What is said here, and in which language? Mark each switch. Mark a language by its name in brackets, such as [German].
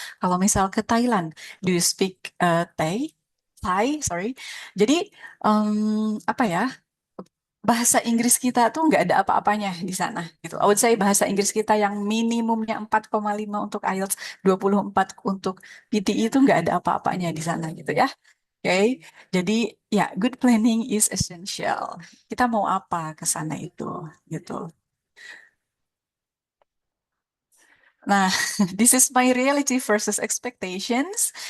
[Indonesian] Kalau misal ke Thailand, [English] do you speak Thai, sorry. [Indonesian] Jadi apa ya? Bahasa Inggris kita tuh nggak ada apa-apanya di sana gitu. [English] I would say [Indonesian] bahasa Inggris kita yang minimumnya 4,5 untuk IELTS, 24 untuk PTE itu nggak ada apa-apanya di sana gitu ya. Oke, jadi ya [English] good planning is essential. [Indonesian] Kita mau apa ke sana itu gitu. [English] Nah, this is my reality versus expectations.